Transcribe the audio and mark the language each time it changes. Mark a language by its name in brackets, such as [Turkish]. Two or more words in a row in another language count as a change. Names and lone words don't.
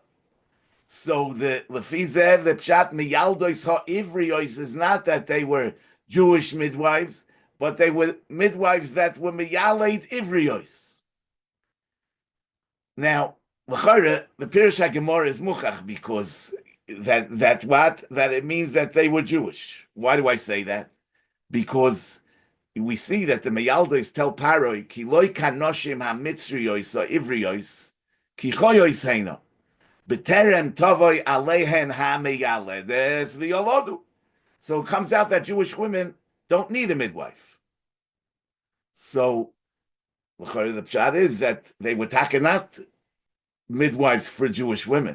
[English] So the Lefizeh, the [Hebrew] פשט מילדות העבריות [English] is not that they were Jewish midwives, but they were midwives that were [Hebrew] מיילד עבריות. [English] Now, L'chara, the [Hebrew] פירוש הגמרא [English] is Muchach because that it means that they were Jewish. Why do I say that? Because we see that the Miyaldois tell Paroi, [Hebrew] כי לא כנשים המצריות העבריות כי חיות הנה. בטרם תבוא אלהן המילדת וילדו. So it comes out that Jewish women don't need a midwife. So the pshat is that they were not midwives for Jewish women.